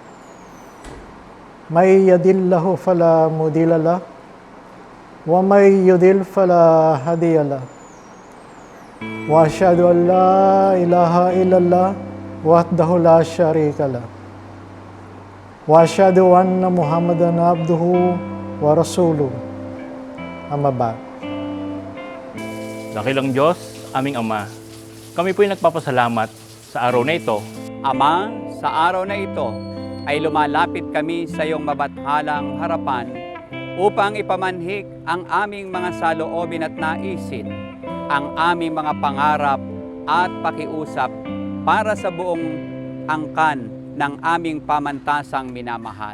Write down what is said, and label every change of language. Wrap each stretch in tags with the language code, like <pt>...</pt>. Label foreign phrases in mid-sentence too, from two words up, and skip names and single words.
<ar>من يهده الله فلا مضل له ومن يضلل فلا هادي له. وأشهد أن لا إله إلا الله وحده لا شريك له. وأشهد أن محمدا عبده ورسوله. أما بعد.</ar> <tl>Dakilang Diyos, aming Ama, kami po'y nagpapasalamat sa araw na ito. Ama, sa araw na ito ay lumalapit kami sa iyong mabathalang harapan upang ipamanhik ang aming mga saloobin at naisin, ang aming mga pangarap at pakiusap para sa buong angkan ng aming pamantasang minamahal.</tl>